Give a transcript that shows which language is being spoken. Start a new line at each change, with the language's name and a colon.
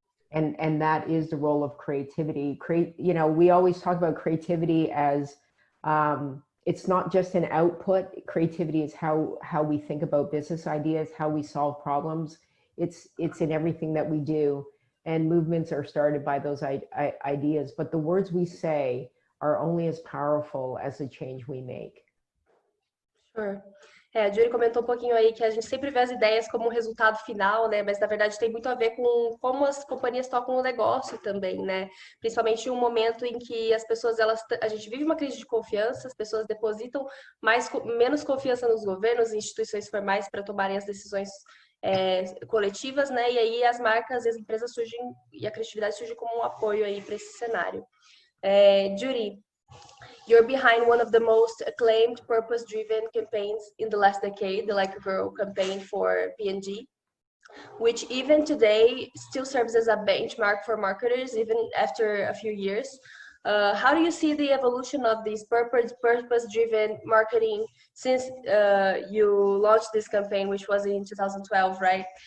English: And that is the role of creativity. You know, we always talk about creativity as, it's not just an output. Creativity is how we think about business ideas, how we solve problems. It's in everything that we do. And movements are started by those ideas. But the words we say are only as powerful as the change we make. Sure.
Portuguese: A Julie comentou um pouquinho aí que a gente sempre vê as ideias como um resultado final, né? Mas na verdade tem muito a ver com como as companhias tocam o negócio também, né? Principalmente em um momento em que as pessoas, a gente vive uma crise de confiança, as pessoas depositam menos confiança nos governos e instituições formais para tomarem as decisões coletivas, né? E aí as marcas e as empresas surgem e a criatividade surge como um apoio aí para esse cenário.
English: Judy, you're behind one of the most acclaimed purpose-driven campaigns in the last decade, the Like a Girl campaign for P&G, which even today still serves as a benchmark for marketers, even after a few years. How do you see the evolution of this purpose-driven marketing since you launched this campaign, which was in 2012, right?